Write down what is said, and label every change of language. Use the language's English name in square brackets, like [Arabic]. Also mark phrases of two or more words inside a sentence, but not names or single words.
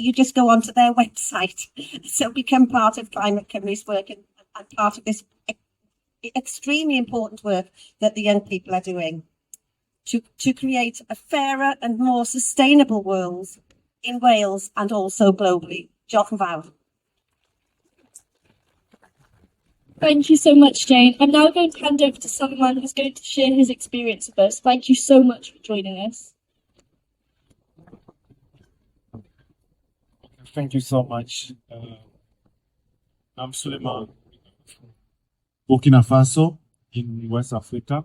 [English] You just go onto their website. So become part of Climate Cymru's work and part of this extremely important work that the young people are doing to create a fairer and more sustainable world in Wales and also globally. [Welsh] Diolch yn fawr. [English] Thank you so much, Jane. I'm now going to hand over to someone who's going to share his experience with us. Thank you so much for joining us. Thank you so much. I'm Suleiman from Burkina Faso in West Africa.